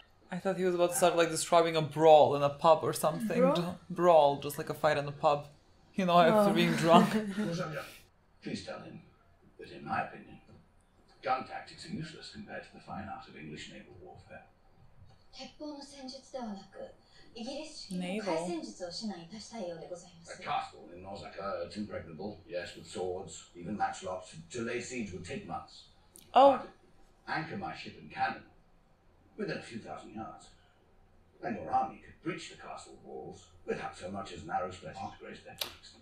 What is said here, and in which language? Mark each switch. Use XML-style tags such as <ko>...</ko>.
<en>I thought he was about to start like describing a brawl in a pub or something. Brawl, just like a fight in a pub. You know, after being drunk. Please tell him that, in my opinion, gun tactics are useless compared to the fine art of English naval warfare.</en> <ja>鉄砲の戦術ではなく、イギリス式の</ja> <en>Naval.</en> <ja>海戦術を指南いたしたいようでございま</ja> <en>A</en> <ja>す。</ja> <en>castle in Nausicaa, it's impregnable, yes, with swords, even matchlocks. To lay siege would take months. Oh. But anchor my ship and cannon within a few thousand yards, and your army could breach the castle walls without so much as an arrow splitting to graze their cheeks.</en>